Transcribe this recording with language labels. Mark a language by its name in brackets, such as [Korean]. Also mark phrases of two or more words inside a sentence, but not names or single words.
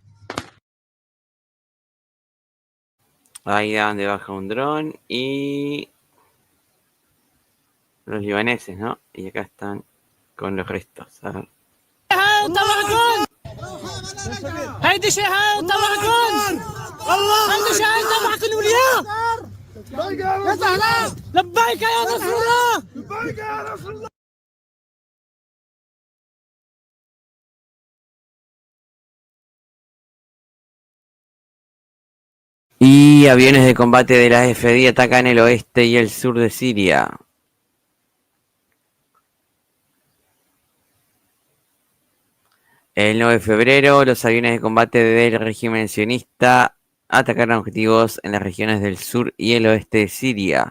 [Spanish] Ahí da donde baja un dron y los libaneses, ¿no? Y acá están con los restos. A ver. [Arabic] هيدي شهادة طبعكم هيدي شهادة طبعكم الأولياء يا زهراء لبيك يا رسول الله لبيك يا رسول الله. [Spanish] Y aviones de combate de la FDI atacan el oeste y el sur de Siria. El 9 de febrero, los aviones de combate del régimen sionista atacaron objetivos en las regiones del sur y el oeste de Siria.